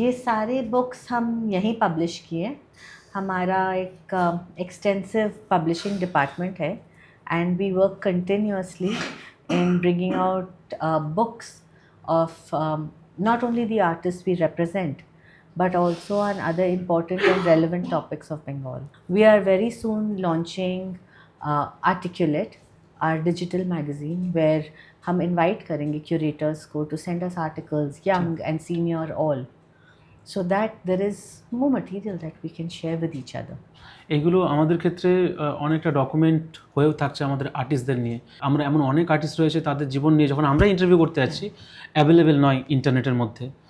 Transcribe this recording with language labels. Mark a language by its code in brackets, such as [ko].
[hi] ये सारे बुक्स हम यहीं पब्लिश किए। हमारा एक एक्सटेंसिव पब्लिशिंग डिपार्टमेंट है [en] And we work continuously in bringing out books of not only the artist we represent but also on other important and relevant topics of Bengal. We are very soon launching Articulate, our digital magazine, where [hi] हम [en] invite [hi] करेंगे [en] curators [hi] को [en] to send us articles, young and senior all, so that there is more material that we can share with each other. [bn] এগুলো আমাদের ক্ষেত্রে অনেকটা document হয়েও থাকছে আমাদের আর্টিস্টদের নিয়ে। আমরা এমন অনেক আর্টিস্ট রয়েছে তাদের জীবন নিয়ে যখন আমরা ইন্টারভিউ করতে যাচ্ছি অ্যাভেলেবেল নয় ইন্টারনেটের মধ্যে।